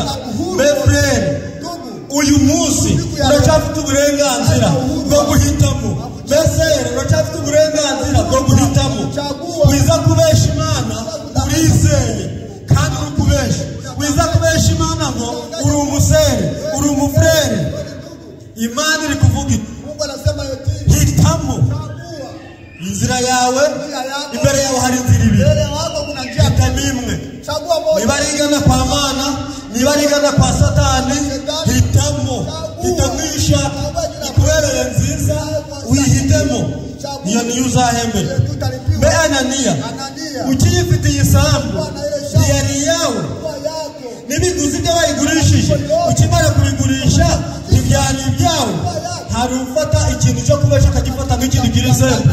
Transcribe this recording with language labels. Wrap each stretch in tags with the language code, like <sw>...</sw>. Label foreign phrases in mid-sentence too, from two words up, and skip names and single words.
<rw>Me frere, uyu munsi uracyafite uburenganzira bwo guhitamo. Mbese uracyafite uburenganzira bwo guhitamo. Wiza kubesha Imana, uri wizeye kandi urukubesha wiza kubesha Imana ngo uri umusere uri umufrere. Imana iri kuvuga</rw> <sw>Mungu anasema yote</sw> <rw>hitamo inzira yawe imbere yawe hari inzira ibiri</rw> <sw>mbele yako kuna njia</sw> <rw>hitamo imwe</rw> <sw>chagua moja</sw> <rw>niba rigana kwa Mana niba rigana kwa Satani hitamisha ikubereye nziza uyihitemo iyo niyo uzahembera. Mbe Ananiya ukiyifitiye isambu yari yawe n'ibiguzi byo bayigurishije ukimara kubigurisha ibyari ibyawe hari ufata ikintu cyo kubesha akagifata nk'ikintu kirisembu.</rw>